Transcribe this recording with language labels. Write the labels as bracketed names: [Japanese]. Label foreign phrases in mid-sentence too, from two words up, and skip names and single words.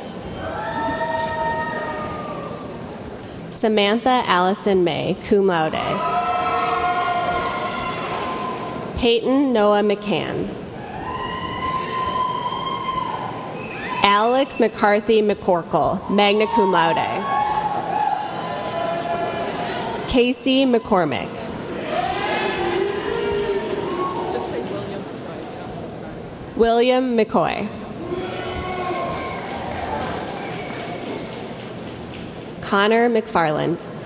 [English] Samantha Allison May, [Latin] cum laude. [English] Peyton Noah McCann. Alex McCarthy McCorkle, [Latin] magna cum laude. [English] Casey McCormick. William McCoy. Connor McFarland.